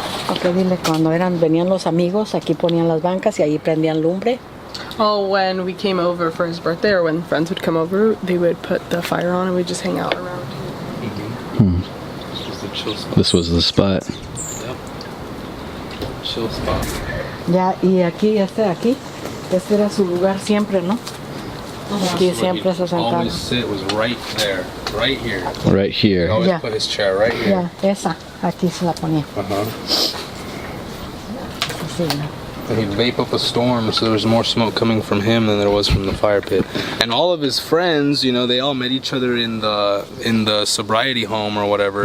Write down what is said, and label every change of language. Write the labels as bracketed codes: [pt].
[es] Ok, dile, cuando venían los amigos, aquí ponían las bancas y ahí prendían lumbre. [en] Oh, when we came over for his birthday, or when friends would come over, they would put the fire on and we'd just hang out around. This was the chill spot. this was the spot. Yep. Chill spot. [es] Ya, y aquí, aquí, este era su lugar siempre, ¿no? Aquí siempre se sentaba. [en] Always sit was right there, right here. Right He here. always Yeah. put his chair right here. [es] Ya, esa, aquí se la ponía. Uh-huh. Sí, ¿no? [en] And he'd vape up a storm, so there was more smoke coming from him than there was from the fire pit. And all of his friends, you know, they all met each other in the sobriety home or whatever.